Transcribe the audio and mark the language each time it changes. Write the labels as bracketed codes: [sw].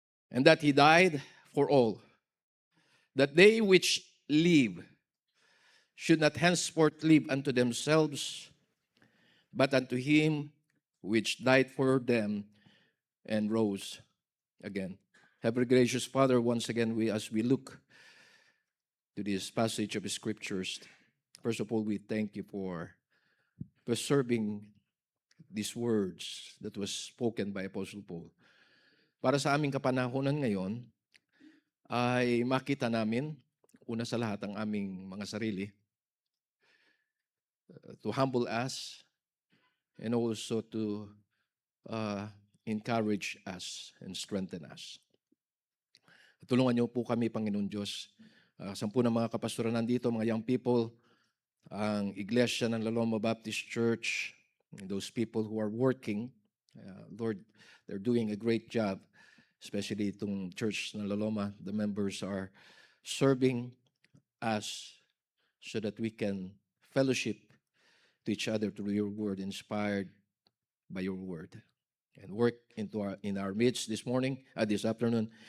[en] And that He died for all, that they which live should not henceforth live unto themselves, but unto Him which died for them and rose again. Heavenly gracious Father, once again, as we look to this passage of the Scriptures, first of all, we thank You for preserving these words that was spoken by Apostle Paul. [tl] Para sa aming kapanahonan ngayon, ay makita namin, una sa lahat, ang aming mga sarili, [en] to humble us, and also to encourage us and strengthen us. [tl] Tulungan niyo po kami, Panginoon Diyos. 10 ng mga kapastoran nandito, [en] mga young people, ang Iglesia ng Laloma Baptist Church, those people who are working, Lord, they're doing a great job, especially itong church ng Laloma. The members are serving us so that we can fellowship to each other through Your word, inspired by Your word, and work in our midst this morning, this afternoon.